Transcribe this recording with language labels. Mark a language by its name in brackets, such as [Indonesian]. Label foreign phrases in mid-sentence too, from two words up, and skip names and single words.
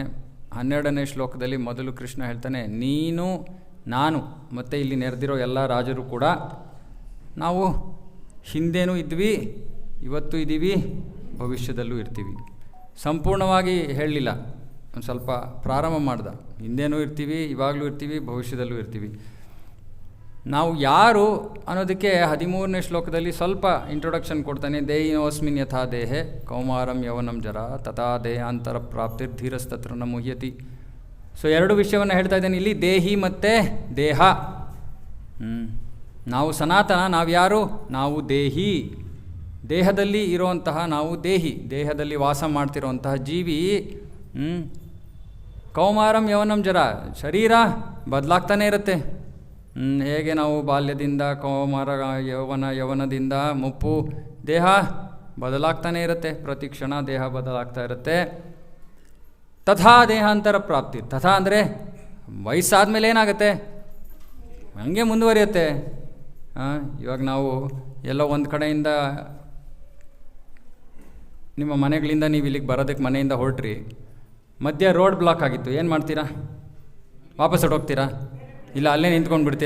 [Kannada] 12ನೇ ಶ್ಲೋಕದಲ್ಲಿ ಮೊದಲು ಕೃಷ್ಣ ಹೇಳ್ತಾನೆ, ನೀನು, ನಾನು ಮತ್ತು ಇಲ್ಲಿ ನೆರೆದಿರೋ ಎಲ್ಲ ರಾಜರು ಕೂಡ ನಾವು ಹಿಂದೇನೂ ಇದ್ವಿ, ಇವತ್ತು ಇದ್ದೀವಿ, ಭವಿಷ್ಯದಲ್ಲೂ ಇರ್ತೀವಿ. ಸಂಪೂರ್ಣವಾಗಿ ಹೇಳಲಿಲ್ಲ, ಒಂದು ಸ್ವಲ್ಪ ಪ್ರಾರಂಭ ಮಾಡ್ದ. ಹಿಂದೇನೂ ಇರ್ತೀವಿ, ಇವಾಗಲೂ ಇರ್ತೀವಿ, ಭವಿಷ್ಯದಲ್ಲೂ ಇರ್ತೀವಿ. ನಾವು ಯಾರು ಅನ್ನೋದಕ್ಕೆ 13ನೇ ಶ್ಲೋಕದಲ್ಲಿ ಸ್ವಲ್ಪ ಇಂಟ್ರೊಡಕ್ಷನ್ ಕೊಡ್ತಾನೆ. [Sanskrit] ದೇಹಿನೋಸ್ಮಿನ್ ಯಥಾ ದೇಹೆ ಕೌಮಾರಂ ಯೌವನಂ ಜರ ತಥಾ ದೇಹಾಂತರ ಪ್ರಾಪ್ತಿರ್ಧೀರಸ್ತತ್ರ ನ ಮುಹ್ಯತಿ. [Kannada] ಸೊ 2 ವಿಷಯವನ್ನು ಹೇಳ್ತಾ ಇದ್ದೇನೆ ಇಲ್ಲಿ, ದೇಹಿ ಮತ್ತು ದೇಹ. ನಾವು ಸನಾತನ, ನಾವು ಯಾರು? ನಾವು ದೇಹಿ, ದೇಹದಲ್ಲಿ ಇರುವಂತಹ ನಾವು ದೇಹಿ, ದೇಹದಲ್ಲಿ ವಾಸ ಮಾಡ್ತಿರೋಂತಹ ಜೀವಿ. [Sanskrit] ಕೌಮಾರಂ ಯೌವನಂ ಜರ, [Kannada] ಶರೀರ ಬದಲಾಗ್ತಾನೆ ಇರುತ್ತೆ. ಹೇಗೆ ನಾವು ಬಾಲ್ಯದಿಂದ ಕೌಮಾರ, ಯೌವನದಿಂದ ಮುಪ್ಪು, ದೇಹ ಬದಲಾಗ್ತಾನೆ ಇರುತ್ತೆ, ಪ್ರತಿ ಕ್ಷಣ ದೇಹ ಬದಲಾಗ್ತಾ ಇರುತ್ತೆ. [Sanskrit] ತಥಾ ದೇಹಾಂತರ ಪ್ರಾಪ್ತಿ, [Kannada] ತಥಾ ಅಂದರೆ ವಯಸ್ಸಾದ ಮೇಲೆ ಏನಾಗುತ್ತೆ, ಹಂಗೆ ಮುಂದುವರಿಯುತ್ತೆ. ಇವಾಗ ನಾವು ಎಲ್ಲೋ ಒಂದು ಕಡೆಯಿಂದ ನಿಮ್ಮ ಮನೆಗಳಿಂದ ನೀವು ಇಲ್ಲಿಗೆ ಬರೋದಕ್ಕೆ ಮನೆಯಿಂದ ಹೊರಟ್ರಿ, ಮಧ್ಯ [English] road block [Kannada] ಆಗಿತ್ತು, ಏನು ಮಾಡ್ತೀರಾ? ವಾಪಸ್ ಹೊರಟೋಗ್ತೀರಾ? ಇಲ್ಲ ಅಲ್ಲೇ ನಿಂತ್ಕೊಂಡು ಬಿಡ್ತೀರಾ?